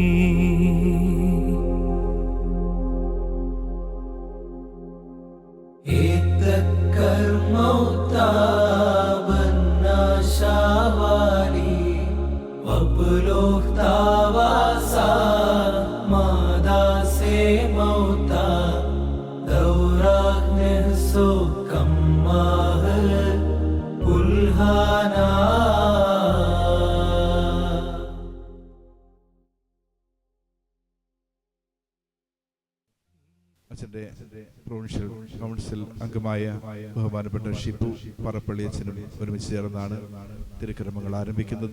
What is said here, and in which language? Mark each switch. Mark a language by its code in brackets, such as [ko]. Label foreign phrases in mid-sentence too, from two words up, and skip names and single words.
[ml] Itakkar mauta banashawali wabloh tawasa mada se mauta daurak nehso kammah ulhana അച്ഛൻ്റെ പ്രൊവിൻഷ്യൽ കൗൺസിൽ അംഗമായ ബഹുമാനപ്പെട്ട ഷിപ്പു പറപ്പള്ളി അച്ഛനും ഒരുമിച്ച് ചേർന്നാണ് തിരുക്കർമ്മങ്ങൾ ആരംഭിക്കുന്നത്.